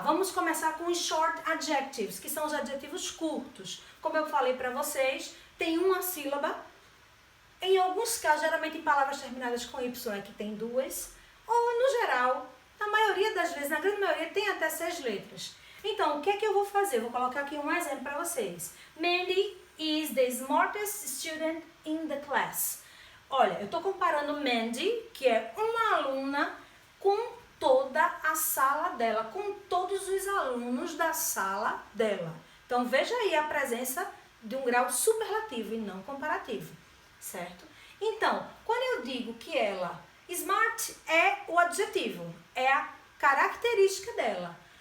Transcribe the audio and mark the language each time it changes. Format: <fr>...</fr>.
<pt>Vamos começar com os short adjectives, que são os adjetivos curtos. Como eu falei para vocês, tem uma sílaba. Em alguns casos, geralmente em palavras terminadas com Y, é que tem duas. Ou, no geral, na maioria das vezes, na grande maioria, tem até 6 letras. Então, o que é que eu vou fazer? Vou colocar aqui um exemplo para vocês.</pt> <en>Mandy is the smartest student in the class.</en> <pt>Olha, eu estou comparando Mandy, que é uma aluna, com toda a sala dela, com todos os alunos da sala dela. Então, veja aí a presença de um grau superlativo e não comparativo, certo? Então, quando eu digo que ela, smart é o adjetivo, é a característica dela.</pt>